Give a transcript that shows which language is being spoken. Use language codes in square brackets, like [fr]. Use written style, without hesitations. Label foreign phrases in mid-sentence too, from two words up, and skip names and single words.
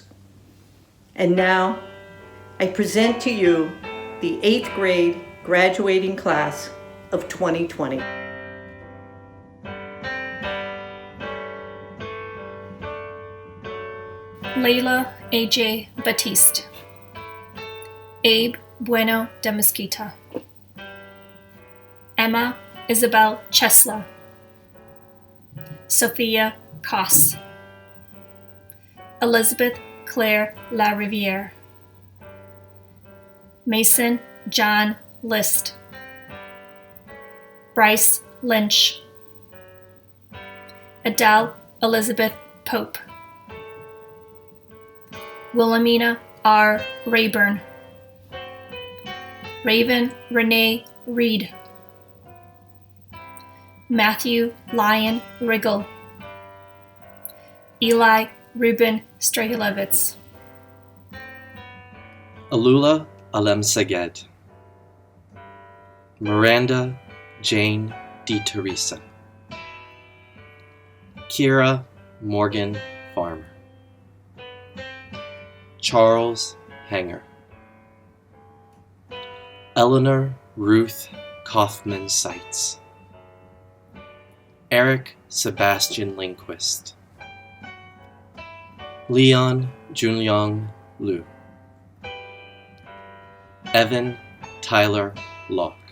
[en] And now, I present to you the 8th grade graduating class of 2020. Layla A.J. Batiste, Abe Bueno de Mesquita, Emma Isabel Chesla, Sophia Koss, Elizabeth Claire La Riviere, Mason John List, Bryce Lynch, Adele Elizabeth Pope, Wilhelmina R. Rayburn, Raven Renee Reed, Matthew Lyon Riggle, Eli Ruben Strahilevitz, Alula Alem Seged, Miranda Jane D. Teresa, Kira Morgan Farmer, Charles Hanger, Eleanor Ruth Kaufman Seitz, Eric Sebastian Lindquist, Leon Junyoung Liu, Evan Tyler Locke,